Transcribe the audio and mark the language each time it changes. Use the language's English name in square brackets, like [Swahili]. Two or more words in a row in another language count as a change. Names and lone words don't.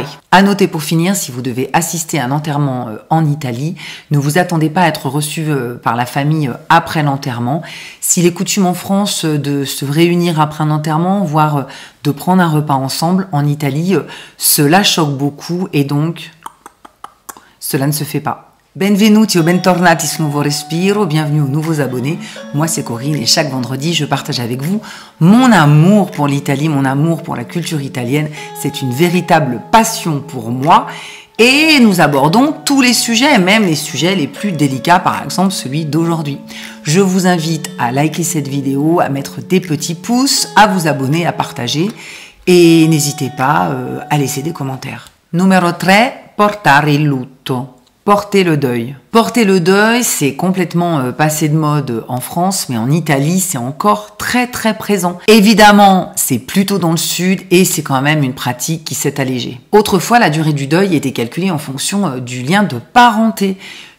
[French] À noter pour finir, si vous devez assister à un enterrement en Italie, ne vous attendez pas à être reçu par la famille après l'enterrement. S'il est coutume en France de se réunir après un enterrement, voire de prendre un repas ensemble, en Italie, cela choque beaucoup et donc cela ne se fait pas. [Italian] Benvenuti o bentornati su Nuovo Respiro, [French] bienvenue aux nouveaux abonnés. Moi c'est Corinne et chaque vendredi je partage avec vous mon amour pour l'Italie, mon amour pour la culture italienne. C'est une véritable passion pour moi et nous abordons tous les sujets, même les sujets les plus délicats, par exemple celui d'aujourd'hui. Je vous invite à liker cette vidéo, à mettre des petits pouces, à vous abonner, à partager et n'hésitez pas à laisser des commentaires. Numéro 3, [Italian] portare il lutto. [French] Porter le deuil. Porter le deuil, c'est complètement passé de mode en France, mais en Italie, c'est encore très présent. Évidemment, c'est plutôt dans le sud et c'est quand même une pratique qui s'est allégée. Autrefois, la durée du deuil était calculée en fonction du lien de parenté.